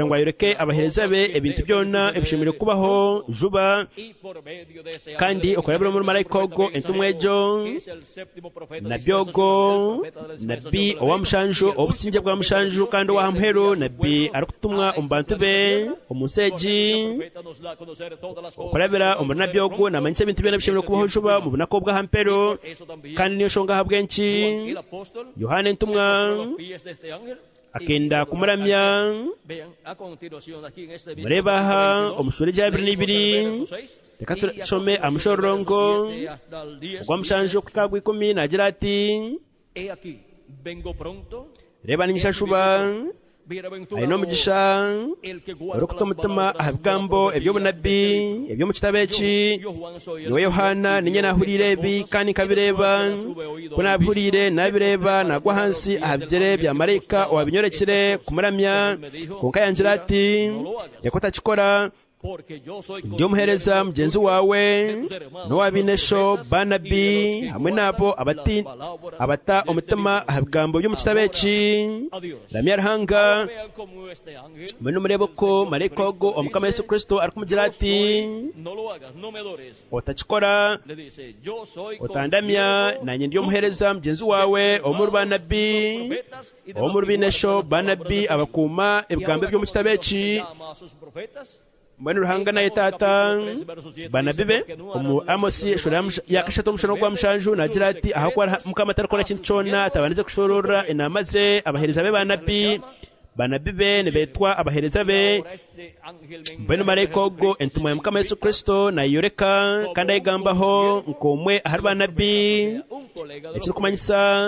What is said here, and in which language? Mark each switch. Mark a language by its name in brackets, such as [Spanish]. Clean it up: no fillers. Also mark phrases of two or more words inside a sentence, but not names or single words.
[Nyankole] ngu ayoreke abahereza be ebintu byona ebishemereire kubaho juba kandi okurabira muri marayika ogwo entumwa egyo nabbi ogwo nabbi owamushanju obusinge bwa mushanju kandi owamuheru nabbi arikutumwa omu bantu be omu nsi egi okurabira omuri nabbi ogwo namanyisa ebintu byona bishemereire kubaho juba mu bunaku bw'ahampeero kandi niyo nshonga habwenki Yohana entumwa akenda kumuramya mureba aha omushura rya 22 reka tushome amushororongo ogw'amushanju okukagwa 10 nagira ati reba ninyisha shuba ari no mugisha urukuta umutima ahabigambo eby'obunabi ebyomu kitabo eki niwe Yohana ninye nahurire ebi kandi nkabireba ko nabihurire nabireba nagwa hansi ahabyere bya marayika owabinyorekire kumuramya konka yangira ati yako takikora ndi omuheereza mugenzi wawe n'owabinesho banabi hamwe nabo abata omutima aha bigambo by'omu kitabo eki ramya Ruhanga mwe nimurebe ko marayika ogo omukama Yesu Kristo arikumugira ati otakikora otandamya nanye ndi omuheereza mugenzi wawe omuri banabi omuri binesho banabi abakuuma ebigambo by'omu kitabo eki mbwenu Ruhanga naye taata banabi be omu Amosi eshura yakashatu omushana ogwa mushanju nagira ati ahakuba mukama atarikora kintu kyona atabanize kushorora enama ze abaheereza be banabi be nibeetwa abaheereza be mbwenu marayika ogo entumwa ya mukama Yesu Kristo nayiyoreka kandi ayigambaho nk'omwe ahari banabi ekirikumanyisa